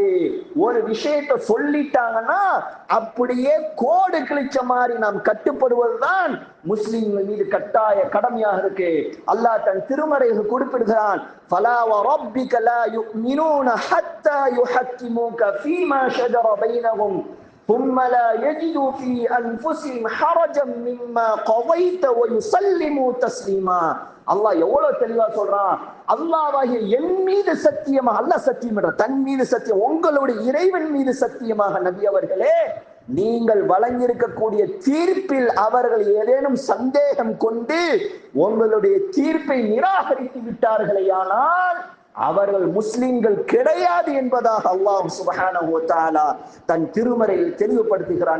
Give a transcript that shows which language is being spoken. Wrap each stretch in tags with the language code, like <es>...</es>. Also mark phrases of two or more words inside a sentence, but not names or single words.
<ta>ஒரு விஷயத்தை சொல்லிட்டாங்கன்னா அப்படியே கோடு கிழிச்ச மாதிரி நாம் கட்டுப்படுவதுதான் முஸ்லிம்கள் மீது கட்டாய கடமையாக இருக்கு. அல்லாஹ் தன் திருமறையில் குறிப்பிடுகிறான்,</ta> <ar>فلا وربك لا يؤمنون حتى يحكموك فيما شجر بينهم ثم لا يجدوا في أنفسهم حرجا مما قضيت ويسلموا تسليما.</ar> <ta>அல்லாஹ் எவ்வளவு தெளிவா சொல்றான். அல்லாஹ்வாகிய என் மீது சத்தியமாக, அல்லாஹ் சத்தியம் என்ற தன் மீது சத்தியம், உங்களுடைய இறைவன் மீது சத்தியமாக நபி அவர்களே, நீங்கள் வழங்கியிருக்கக்கூடிய தீர்ப்பில் அவர்கள் ஏதேனும் சந்தேகம் கொண்டு உங்களுடைய தீர்ப்பை நிராகரித்து விட்டார்களேயானால் அவர்கள் முஸ்லிம்கள் கிடையாது என்பதாக அல்லாஹ்</ta> <ar>سبحانه وتعالى</ar> <ta>தன் திருமறையில் தெளிவுபடுத்துகிறான்.</ta>